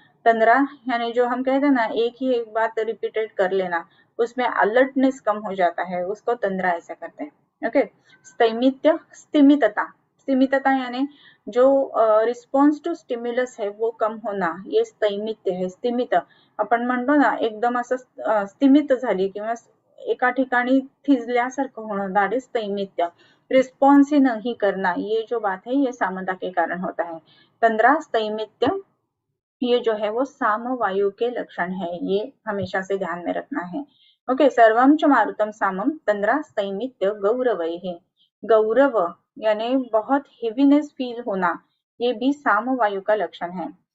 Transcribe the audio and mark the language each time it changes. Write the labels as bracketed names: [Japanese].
[Hindi] तंद्रा यानी जो हम कहते हैं ना, एक ही एक बात रिपीटेड कर लेना, उसमें अलर्टनेस कम हो जाता है, उसको तंद्रा ऐसा करते हैं। ओके, स्थैमित्य स्तिमितता, स्तिमितता यानी जो रिस्पॉन्स टू स्टिम्युलस है वो कम होना, ये स्थैमित्य है। [Marathi] स्तिमित आपण म्हणतो ना, एकदम असं स्तिमित झाली किंवा एका ठिकाणी थिजल्यासारखं होणं, [English] that is [Marathi] स्थैमित्य। [Hindi] रिस्पॉन्स ही नहीं करना, ये जो बात है ये सामता के कारण होता है। तंद्रा स्थैमित्य ये जो है वो साम वायु के लक्षण है, ये हमेशा से ध्यान में रखना है। [Sanskrit] ओके, सर्वं च मारुतम सामम तंद्रा स्थैमित्य गौरवैः। [Hindi] गौरव यानी बहुत हेवीनेस फील होना, ये भी साम वायु का लक्षण है।